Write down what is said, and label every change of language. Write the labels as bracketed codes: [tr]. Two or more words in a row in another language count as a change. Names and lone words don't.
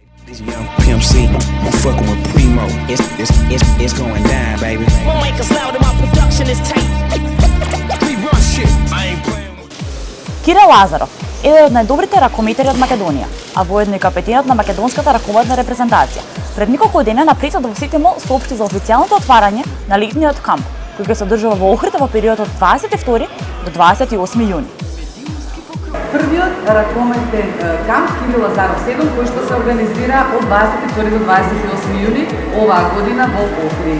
[en] This young Pimp C, I'm fucking with Primo. It's going down, baby. Won't make us loud, my production is tight. We run shit. I ain't playing with. [mk] Кире Лазаров, еден од најдобрите ракометари од Македонија, а воедно и капетенот на македонската раководна репрезентација. Пред неколку дена на пресот во Ситимол соопшти за официјалното отварање на летниот камп, кој ќе се одржува во Охрид во периодот од 22 до 28 јуни. Првиот ракометен камп Кире Лазаров 7, кој што се организира од 22 до 28 јуни оваа година во Охрид.